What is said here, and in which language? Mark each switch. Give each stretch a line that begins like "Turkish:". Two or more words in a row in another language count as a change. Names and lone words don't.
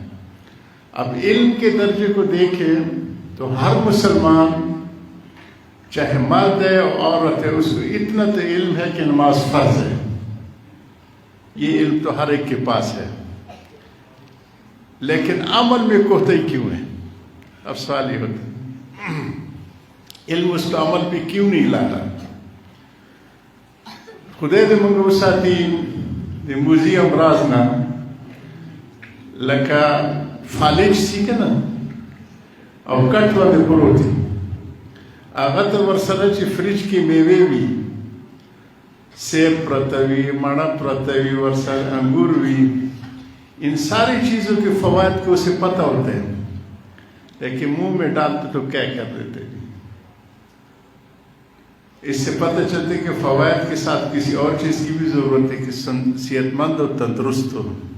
Urdu: اب علم کے درجے کو دیکھیں تو ہر مسلمان چاہے مرد ہے عورت ہے, اس کو اتنا تو علم ہے کہ نماز فرض ہے. یہ علم تو ہر ایک کے پاس ہے, لیکن عمل میں کوتاہی کیوں ہے؟ اب سوال یہ ہوتا ہے علم اس کو عمل پہ کیوں نہیں لاتا؟
Pashto: خدای دې موږ وساتي د موزیم راز نه لکه فالج سی که نه او کټ باندې پروت دی, هغه ته ورسره چې فریج کې میوې وي, سیب پرته وي, مڼه پرته وي, ورسره انګور وي,
Urdu: ان ساری چیزوں کے فوائد کو اسے پتہ ہوتے ہیں, لیکن منہ میں ڈالتے تو کیا کر دیتے ہیں. اس سے پتہ چلتے کہ فوائد کے ساتھ کسی اور چیز کی بھی ضرورت ہے کہ صحت مند اور تندرست ہو.